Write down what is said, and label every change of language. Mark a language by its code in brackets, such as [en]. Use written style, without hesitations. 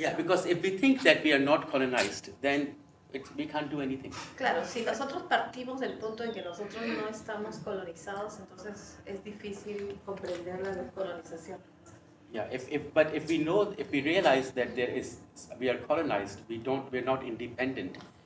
[en] Yeah, because if we think that we are not colonized, then we can't do anything. [es] Claro, si nosotros partimos del punto en que nosotros no estamos colonizados, entonces es difícil comprender la descolonización. [en] Yeah, if we realize that we are colonized, we're not independent.